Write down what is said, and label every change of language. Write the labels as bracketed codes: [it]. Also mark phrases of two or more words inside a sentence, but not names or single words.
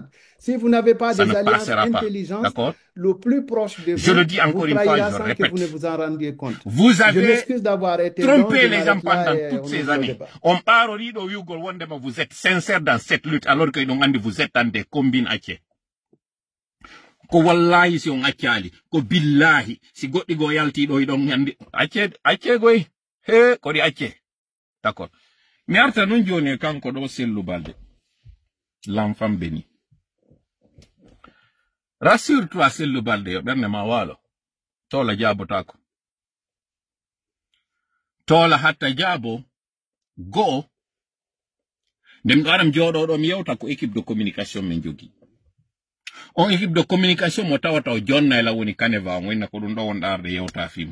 [fr] Si vous n'avez pas des alliances intelligentes, le plus proche de vous, je le dis encore une fois, je répète, que vous ne vous en rendiez compte. Vous avez trompé les gens pendant toutes ces années. On parle de vous êtes sincère dans cette lutte, alors que vous êtes dans des combines ache. [ff] Ko wallahi si on akali, ko billahi, si goddi go yalti do idon nyandi, ache goy, he, ko di ache. [fr] D'accord. [ff] Mi arta non joni kanko do Sellu Balde. [fr] L'enfant béni. Rassure-toi, [ff] Sellu Balde, yo berne ma walo. Tola jabo tako. Tola hatta jabo, go. Dem garam jodo do mi yewta ko [fr] équipe de communication [ff] men jogi. On [fr] équipe de communication [ff] mo tawata o jonna la woni kaneva wonna ko dum do won darde yewta fimu.